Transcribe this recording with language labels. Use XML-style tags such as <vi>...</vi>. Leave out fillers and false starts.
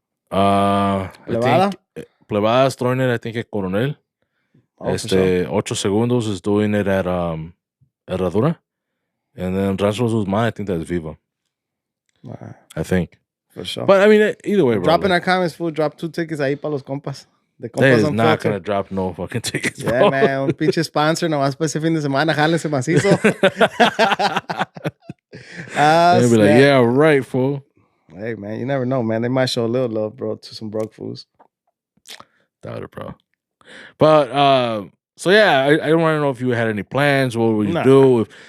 <en>I think Plebada's throwing it, I think, at Coronel. Ocho Segundos is doing it at Herradura. And then Rancho Los Guzmans, I think that's Viva. I think. For sure. But I mean, either way, bro. Drop in our comments, fool. Drop 2 tickets</en> <es>ahí para los compas.</es> <en>The Compas Unfiltered. Not gonna drop no fucking tickets, bro. Yeah, man.</en> <es>Un pinche sponsor nomás para ese fin de semana. Jálense macizo.</es> <en>They'll be like, yeah, right, fool. Hey, man, you never know, man. They might show a little love, bro, to some broke fools. Doubt it, bro. But so yeah, I don't want to know if you had any plans. What would you do?</en>